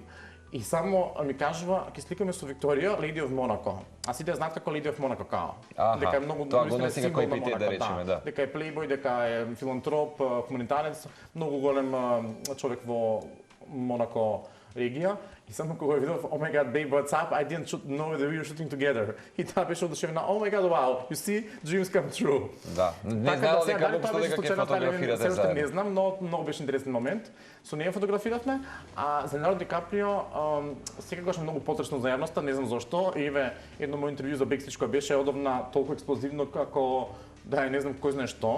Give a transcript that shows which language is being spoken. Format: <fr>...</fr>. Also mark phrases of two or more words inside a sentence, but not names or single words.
<mk>И само ми кажува, ќе сликаме со Викторија, Lady of Monaco. А сите знаат како Lady of Monaco као. Дека е многу символ на Монако, да речеме, да. Дека е плейбој, дека е филантроп, хуманитарец, многу голем човек во Монако регија. И само кога го видов,</mk> <en>"Oh my god, babe, what's up? I didn't know that we were shooting together."</en> <mk>И таа беше одушевена,</mk> <en>"Oh my god, wow, you see, dreams come true."</en> <mk>Да, не знаел дека вопшто дека ќе фотографирате заедно. Не знам, но многу беше интересен момент. Со неја фотографиравме, а за Леонардо Ди Каприо секогаш многу потресно за јавноста, не знам зошто. И еве едно мој интервју за Бекстејдж кој беше одовна толку експлозивно како да не знам кој знае што.</mk>